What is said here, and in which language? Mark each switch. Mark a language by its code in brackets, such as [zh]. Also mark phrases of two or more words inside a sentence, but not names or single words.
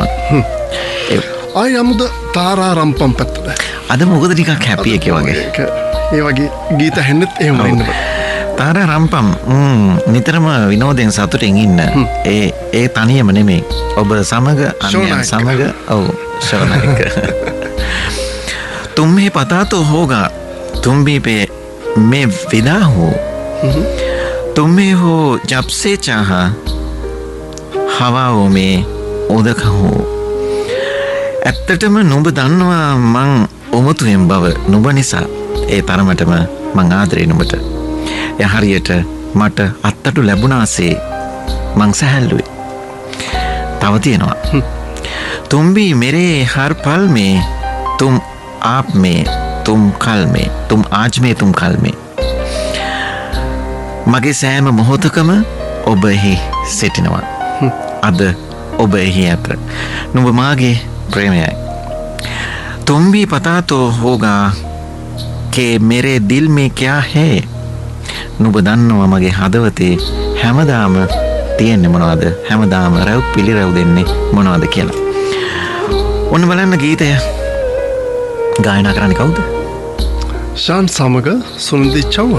[si] ආය යමුද තාරා රම්පම් පැත්තට. අද මොකද ටිකක් හැපි එකේ වගේ. ඒ වගේ ගීත ඇහෙන්නෙත් එහෙම ඉන්න බෑ. තාරා රම්පම් නිතරම විනෝදයෙන් සතුටින් ඉන්න. ඒ තනියම නෙමෙයි. ඔබ සමග අන්‍යයන් සමග ඔව් ශ්‍රවණයක. [hi] तुम्हें पता तो होगा तुम भी पे मैं विदा हूँ, तुम्हें हो जब से चाहा हवाओं में उदक हूँ. [si] ඇත්තටම නුඹ දන්නවා මං උමතුයෙන් බව නුඹ නිසා. ඒ තරමටම මං ආදරේ නුඹට. එය හරියට මට අත්තටු ලැබුණාසේ මං සැහැල්ලුයි. තව තියෙනවා. [hi] तुम भी मेरे हर पल में, तुम आप में, तुम कल में, तुम आज में, तुम कल में. [si] මගේ සෑම මොහොතකම ඔබ එහි සිටිනවා. අද ඔබ එහි ඇත. නුඹ මාගේ प्रेमयයි. [hi] तुम भी पता तो होगा कि मेरे दिल में क्या है. [si] නුඹ දන්නවා මගේ හදවතේ හැමදාම තියෙන්නේ මොනවද? හැමදාම රැව් පිළිරැව් දෙන්නේ මොනවද කියලා. ඔන්න බලන්න ගීතය ගායනා කරන්නේ කවුද? ශාන් සමග සුනිදි චව්වන්.